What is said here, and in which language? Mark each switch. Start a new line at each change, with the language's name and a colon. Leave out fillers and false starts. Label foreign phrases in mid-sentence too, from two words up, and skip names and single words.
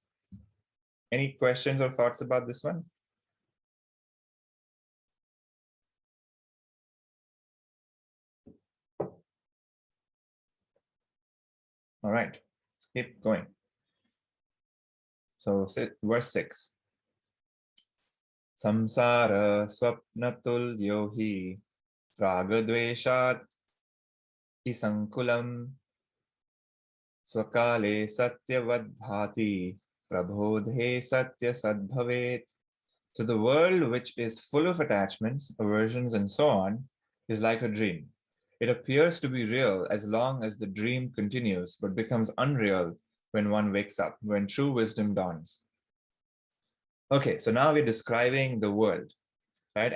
English: Any questions or thoughts about this one? All right, let's keep going. So verse 6.
Sanskrit: Samsara swapnatul yohi ragadveshat isankulam swakale satyavadbhati prabodhe satya sadbhavet.
English: So the world, which is full of attachments, aversions, and so on, is like a dream. It appears to be real as long as the dream continues, but becomes unreal when one wakes up, when true wisdom dawns. Okay, so now we're describing the world, right?